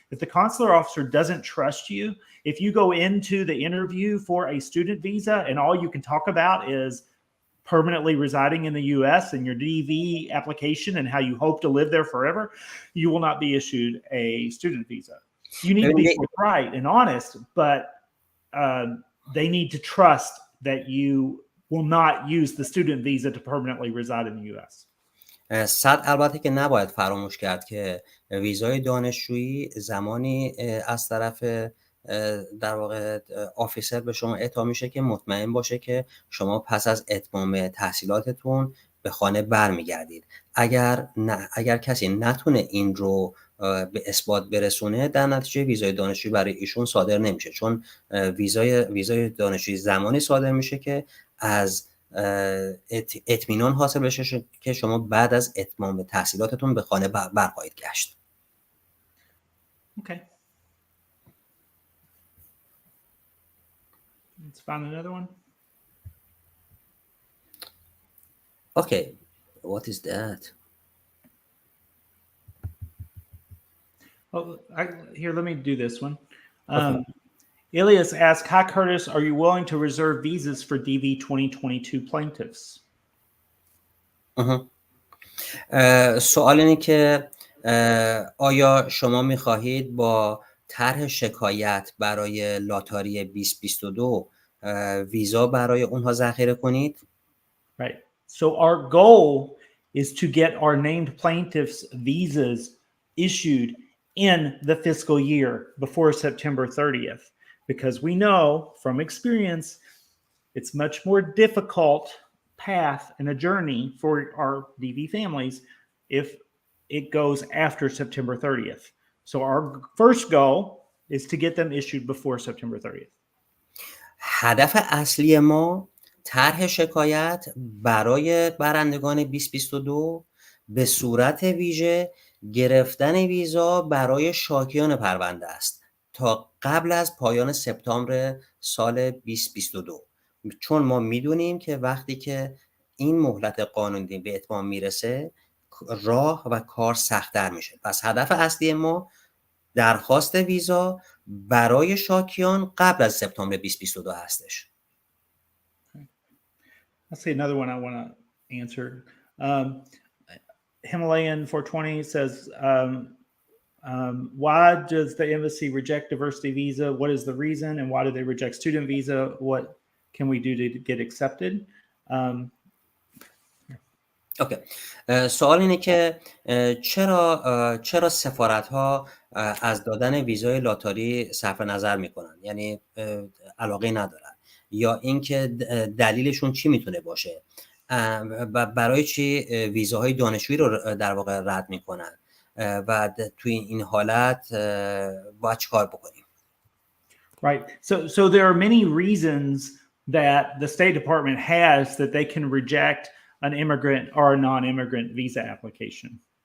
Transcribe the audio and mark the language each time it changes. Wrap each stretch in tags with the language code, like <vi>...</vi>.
<en>If the consular officer doesn't trust you, if you go into the interview for a student visa and all you can talk about is permanently residing in the US and your DV application and how you hope to live there forever, you will not be issued a student visa. You need to be forthright and honest, but they need to trust that you will not use the student visa to permanently reside in the US.</en> <fa>البته که نباید فراموش کرد که ویزای دانشجویی زمانی از طرف در واقع آفیسر به شما اعطا میشه که مطمئن باشه که شما پس از اتمام تحصیلاتتون به خانه برمیگردید. اگر کسی نتونه این رو به اثبات برسونه، در نتیجه ویزای دانشجویی برای ایشون صادر نمیشه، چون ویزای دانشجویی زمانی صادر میشه که از اطمینان حاصل بشه که شما بعد از اتمام تحصیلاتتون به خانه برخواهید گشت.</fa> <en>Okay. Let's find another one. Okay. What is that? Oh, here, let me do this one. Elias asks, hi, Curtis, are you willing to reserve visas for DV 2022 plaintiffs?</en> <fa>سوال اینه که آیا شما میخواهید با طرح شکایت برای لاتاری 2022 ویزا برای اونها ذخیره کنید؟</fa> <en>Right. So our goal is to get our named plaintiffs visas issued in the fiscal year before September 30th, because we know from experience It's much more difficult path and a journey for our DV families if it goes after September 30th. So our first goal is to get them issued before September 30th.</en> <fa>هدف اصلی ما طرح شکایت برای برندگان 2022 به صورت ویژه گرفتن ویزا برای شاکیان پرونده است تا قبل از پایان سپتامبر سال 2022. چون ما میدونیم که وقتی که این مهلت قانونی به اتمام میرسه راه و کار سخت‌تر میشه. پس هدف اصلی ما درخواست ویزا برای شاکیان قبل از سپتامبر 2022 هستش.</fa> <en>I'll say another one I want to answer. Himalayan 420 says, why does the embassy reject diversity visa? What is the reason? And why do they reject student visa? What can we do to get accepted? Okay.</en> <fa>سوال اینه که چرا سفارت ها از دادن ویزای لاتاری صرف نظر میکنن، یعنی علاقه ندارن، یا اینکه دلیلشون چی میتونه باشه و برای چی ویزاهای دانشجویی رو در واقع رد میکنن و توی این حالت باید چیکار بکنیم؟</fa> <en>Right. So there are many reasons that the State Department has that they can reject an immigrant or a non-immigrant visa application.</en>